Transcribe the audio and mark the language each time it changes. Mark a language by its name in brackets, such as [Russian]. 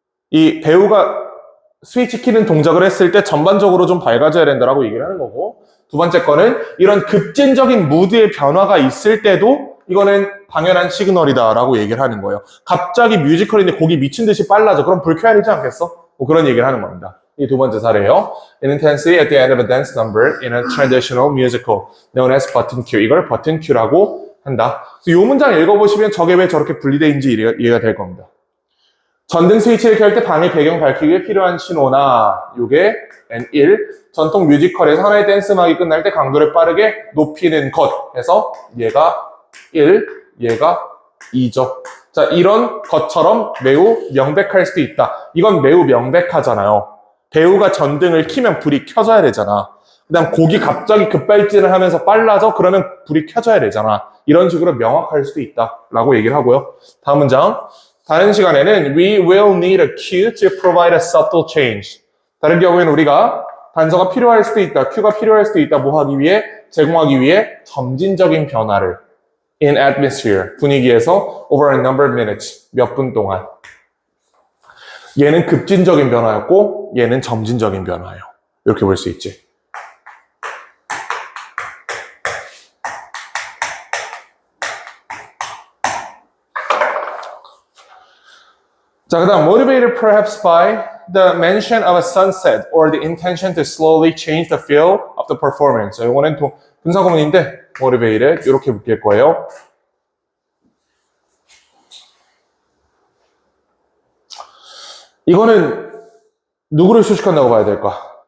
[Korean] 이 배우가 스위치 키는 동작을 했을 때 전반적으로 좀 밝아져야 된다라고 얘기를 하는 거고, 두 번째 거는 이런 급진적인 무드의 변화가 있을 때도 이거는 당연한 시그널이다라고 얘기를 하는 거예요. 갑자기 뮤지컬인데 곡이 미친 듯이 빨라져. 그럼 불 켜야 되지 않겠어? 뭐 그런 얘기를 하는 겁니다. 이 두 번째 사례예요. [English] In intensity at the end of a dance number in a traditional musical known as button cue. [Korean] 이걸 버튼 큐라고 한다. 이 문장 읽어보시면 저게 왜 저렇게 분리되어있는지 이해가 될 겁니다. 전등 스위치를 켤 때 방의 배경 밝히기에 필요한 신호나 요게 N1 전통 뮤지컬에서 하나의 댄스 음악이 끝날 때 강도를 빠르게 높이는 것 해서 얘가 1, 얘가 2죠. 자, 이런 것처럼 매우 명백할 수도 있다. 이건 매우 명백하잖아요. 배우가 전등을 켜면 불이 켜져야 되잖아. 그 다음 곡이 갑자기 급발진을 하면서 빨라져? 그러면 불이 켜져야 되잖아. 이런 식으로 명확할 수도 있다 라고 얘기를 하고요. 다음 문장. 다른 시간에는 [English] We will need a cue to provide a subtle change. [Korean] 다른 경우에는 우리가 단서가 필요할 수도 있다. 큐가 필요할 수도 있다. 뭐 하기 위해? 제공하기 위해 점진적인 변화를 [English] in atmosphere, [Korean] 분위기에서 [English] over a number of minutes, [Korean] 몇 분 동안. 얘는 급진적인 변화였고 얘는 점진적인 변화예요. 이렇게 볼 수 있지. [English] 자, 그 다음 motivated perhaps by the mention of a sunset or the intention to slowly change the feel of the performance. [Korean] 자, 이거는 분사구문인데 motivated 이렇게 묶일 거예요. 이거는 누구를 수식한다고 봐야 될까?